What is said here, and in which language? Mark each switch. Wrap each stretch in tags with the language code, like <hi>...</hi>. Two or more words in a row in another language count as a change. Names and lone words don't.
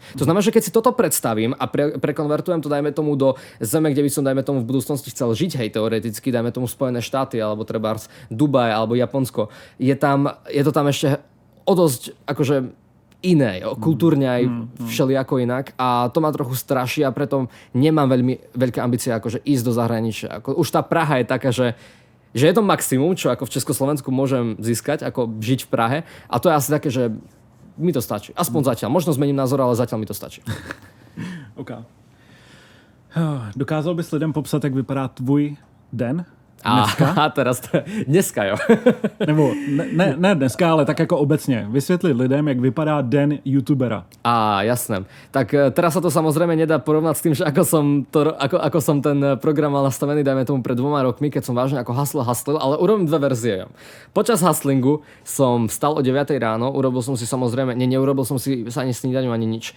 <sk>To znamená, že keď si toto predstavím a prekonvertujem to, dajme tomu, do zeme, kde by som, dajme tomu, v budúcnosti chcel žiť, hej, teoreticky, dajme tomu Spojené štáty, alebo trebárs Dubaj, alebo Japonsko, je to tam ešte o dosť, akože iné, kultúrne aj všelijako inak a to ma trochu straší a preto nemám veľmi veľké ambície akože ísť do zahraničia. Už tá Praha je taká, že je to maximum, čo ako v Československu môžem získať, ako žiť v Prahe a to je asi také, že mi to stačí. Aspoň zatiaľ. Možno zmením názor, ale zatiaľ mi to stačí. OK.</sk> <cs>Dokázal bys lidem popsat, jak vypadá tvůj den?</cs> <sk>A teraz dneska, jo.</sk> <cs>Nebo ne dneska, ale tak jako obecně. Vysvětlit lidem, jak vypadá den youtubera.</cs> <sk>Jasné. Tak teraz sa to samozrejme nedá porovnať s tým, že ako som ten program mal nastavený, dajme tomu pred 2 rokmi, keď som vážne ako haslil, ale urobím 2 verzie. Počas hustlingu som vstal o 9 ráno, urobil som si samozrejme, neurobil som si ani snídaňu, ani nič.</sk>